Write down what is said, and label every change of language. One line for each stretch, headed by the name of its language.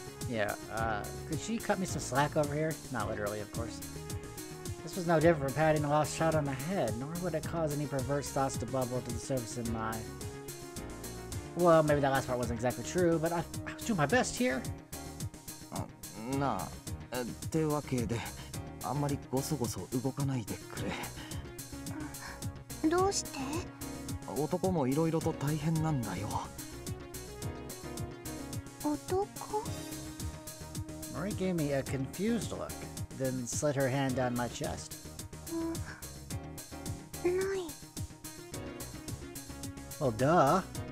English: Yeah, could she cut me some slack over here? Not literally, of course. This was no different from patting a lost child on the head, nor would it cause any perverse thoughts to bubble to the surface in my... Well, maybe that last part wasn't exactly true, but I was doing my best here.
Japanese: なあ、ってわけで、あんまりゴソゴソ動かないでくれ。どうして？男もいろいろと大変なんだよ。男？
English: Marie gave me a confused look, then slid her hand down my chest.
Japanese: ない。
English: Well, duh.